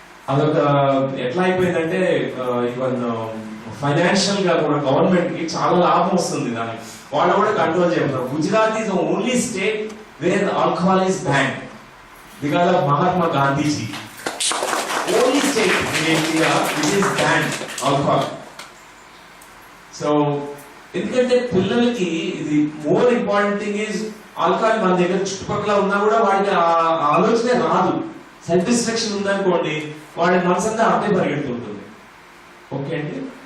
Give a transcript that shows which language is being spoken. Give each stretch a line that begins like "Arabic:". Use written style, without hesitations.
Telugu: అదొక ఎట్లా అయిపోయిందంటే ఈవెన్ ఫైనాన్షియల్ గా కూడా గవర్నమెంట్ కి చాలా లాభం వస్తుంది దానికి, వాళ్ళు కూడా కంట్రోల్ చేస్తారు.
English: Gujarat is the only state where alcohol is ban because of Mahatma Gandhiji. Only state in India which is banned alcohol.
Telugu: So ఎందుకంటే పిల్లలకి ఇది
English: more important thing is alcohol
Telugu: మన దగ్గర చుట్టుపక్కల ఉన్నా కూడా వాడికి ఆ ఆలోచనే రాదు. సెల్ఫ్ డిస్ట్రక్షన్ ఉందనుకోండి వాడి మనసంతా అట్టే పరిగెడుతుంటుంది. ఓకే అండి.